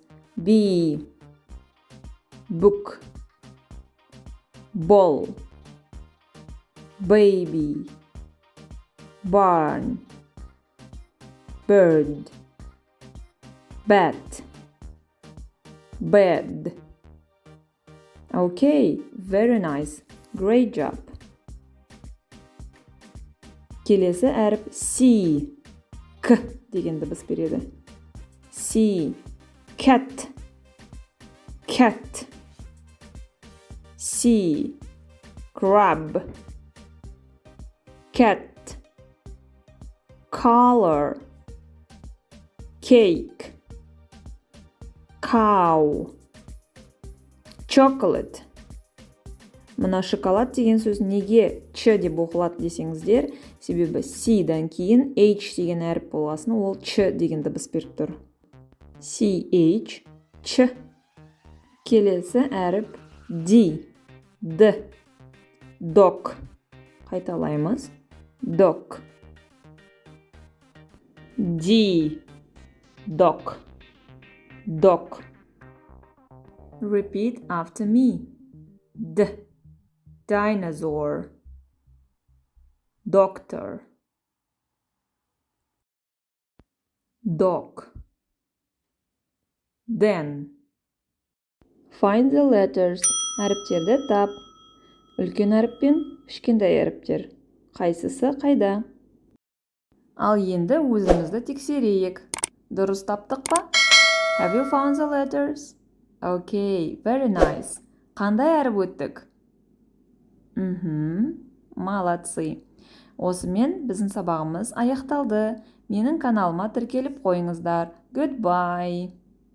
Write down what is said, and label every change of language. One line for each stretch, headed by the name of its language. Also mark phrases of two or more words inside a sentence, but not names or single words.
English: B, book, ball, baby, barn, bird, bat, bed. Okay, very nice. Great job.
Kazakh: Келесі әріп C. K деген дыбыс береді.
English: C. Cat, cat. C. Crab, cat. Color, cake, cow. Chocolate.
Kazakh: Мына шоколад деген сөз неге ч деп оқылады десеңіздер, себебі C-дан кейін H деген әріп болғасын, ол ч деген дыбыс беріп тұр. CH, ч. Келесі әріп D.
English: D. Dog. Қайталаймыз. Dog. D. Dog. Dog. Repeat after me. D. Dinosaur. Doctor. Dog. Then. Find the letters.
Kazakh: Әріптерді тап. Үлкен әріп пен кішкентай әріптер. Қайсысы қайда? Ал енді өзімізді тексерейік. Дұрыс таптық па?
English: Have you found the letters? Okay, very nice.
Kazakh: Қандай әріп өттік?
Russian: Молодцы.
Kazakh: Осымен біздің сабағымыз аяқталды. Менің каналыма тіркеліп қойыңыздар.
English: Goodbye.